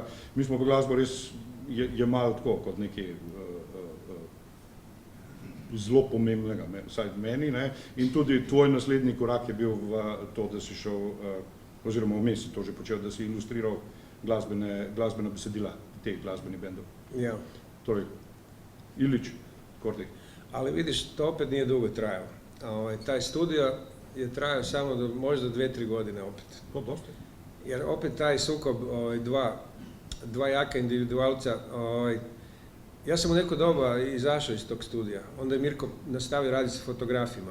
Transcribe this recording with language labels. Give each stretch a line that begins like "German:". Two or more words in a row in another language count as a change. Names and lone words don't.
Slovenian: Mi smo pa glasbo res jemali tako, kot nekaj zelo pomembnega, vsaj meni, ne, in tudi tvoj naslednji korak je bil v to, da si šel, oziroma vmes si to že počel, da si ilustriral glasbena besedila teh glasbenih bendov. Ja. Torej, Ilić, Kordi.
Croatian: Ali vidiš, to opet nije dugo trajalo. Taj studio je trajao samo možda 2-3 godine opet. To dosta. Jer opet taj sukob dva jaka individualca, ja sam u neko doba izašao iz tog studija, onda je Mirko nastavio raditi sa fotografima.